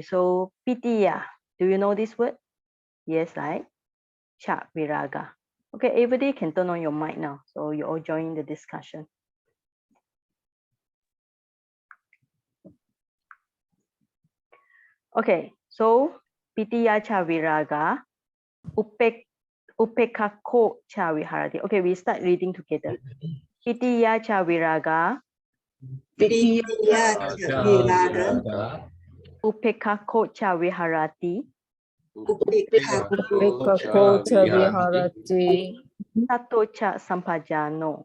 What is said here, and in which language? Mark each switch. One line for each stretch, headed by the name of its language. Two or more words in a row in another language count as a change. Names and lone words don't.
English: So Pitiya, do you know this word? Yes, right?
Pali: Cha viraga.
English: Okay, everybody can turn on your mic now. So you all join the discussion. Okay, so
Pali: Pitiya cha viraga, upekako cha viharati.
English: Okay, we start reading together.
Pali: Pitiya cha viraga, Pitiya viraga, upekako cha viharati, Upekako cha viharati, sato cha sampajano,